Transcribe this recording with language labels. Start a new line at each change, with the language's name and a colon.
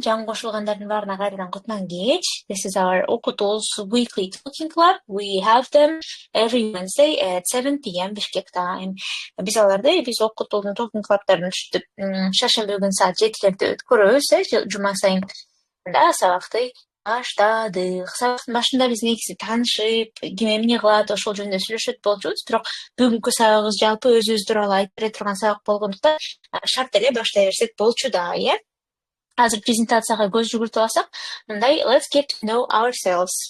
Kyrgyz: Жаңы кошулгандардын баарына кайрадан кутман кеч.
English: This is our Okutool's weekly talking club. We have them every Wednesday at 7 p.m. Bishkek time.
Kyrgyz: Биз Okutool'дун talking club'тарын шаршемби күнү саат 7-лерде өткөрөбүз, жума сайын. Сабакты баштадык. Сабактын башында биз негизи таанышып, ким эмне кылат, ошол жөнүндө сүйлөшөт болчубуз. Бирок бүгүнкү сабагыбыз жалпы өзүбүз тууралуу айтып бере турган сабак болгондуктан шарт эле баштай берсек болчу да, Азыр презентацияга көз жүгүртүп алсак, мындай
English: let's get to know ourselves.